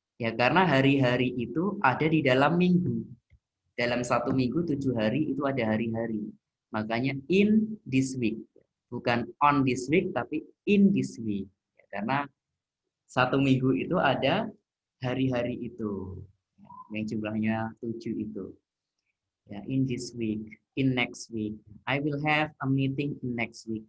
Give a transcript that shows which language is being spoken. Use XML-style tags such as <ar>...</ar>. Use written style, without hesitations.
<id>Ya karena hari-hari itu ada di dalam minggu. Dalam satu minggu 7 hari itu ada hari-hari. Makanya</id> <en>in this week.</en> <id>Bukan</id> <en>on this week</en> <id>tapi</id> <en>in this week.</en> <id>Ya, karena satu minggu itu ada hari-hari itu. Yang jumlahnya 7 itu.</id> <en>Ya, in this week, in next week. I will have a meeting in next week.</en>